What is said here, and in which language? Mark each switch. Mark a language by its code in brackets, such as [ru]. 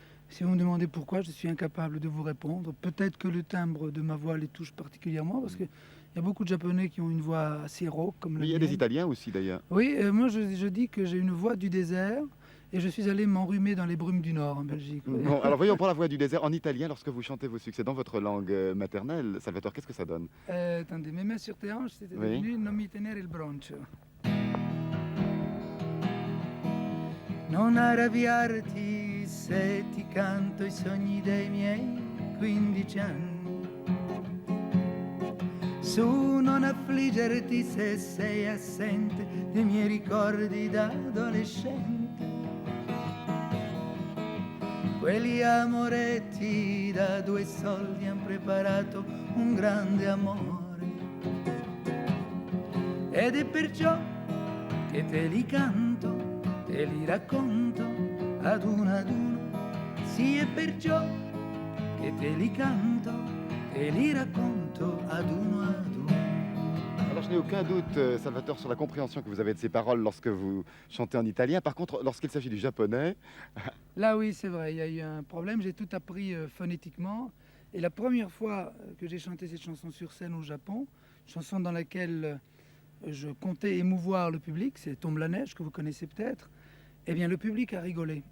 [fr] Si vous me demandez pourquoi, je suis incapable de vous répondre. Peut-être que le timbre de ma voix les touche particulièrement, parce qu'il y a beaucoup de Japonais qui ont une voix assez rauque, comme la Mais il y a mienne. des Italiens aussi d'ailleurs. Oui, moi je dis que j'ai une voix du désert, et je suis allé m'enrhumer dans les brumes du Nord en Belgique. Oui. Bon, alors voyons pour la voix du désert en italien, lorsque vous chantez vos succès dans votre langue maternelle, Salvatore, qu'est-ce que ça donne? Attendez, mes mains sur tes hanches, c'était Oui. devenu [it] non mi tenere il broncio. Non arrabbiarti se ti canto i sogni dei miei 15 anni. Su non affliggerti se sei assente dei miei ricordi da adolescente. Quelli amoretti da 2 soldi han preparato un grande amore. Ed è perciò che te li canto, te li racconto ad uno. Sì, è perciò che te li canto, te li racconto ad uno. [fr] Alors je n'ai aucun doute, Salvatore, sur la compréhension que vous avez de ces paroles lorsque vous chantez en italien. Par contre, lorsqu'il s'agit du japonais, Là, oui, c'est vrai, il y a eu un problème. J'ai tout appris phonétiquement. Et la première fois que j'ai chanté cette chanson sur scène au Japon, chanson dans laquelle je comptais émouvoir le public, c'est Tombe la neige, que vous connaissez peut-être, eh bien, le public a rigolé.